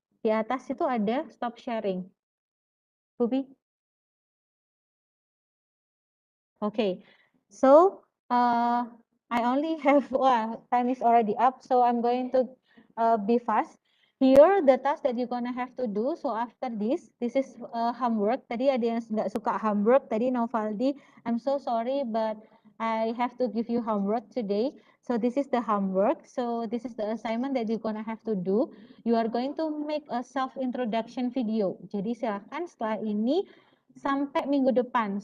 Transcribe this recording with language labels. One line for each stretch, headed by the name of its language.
Indonesian: Di atas itu ada stop sharing. Bubi?
English: Okay, so I only have, time is already up, so I'm going to be fast. Here, the task that you're gonna have to do, so after this is homework.
Indonesian: Tadi ada yang nggak suka homework, tadi
English: Novaldi, I'm so sorry, but I have to give you homework today. So this is the homework, so this is the assignment that you're gonna have to do. You are going to make a self-introduction video.
Indonesian: Jadi silakan setelah ini, sampai minggu depan.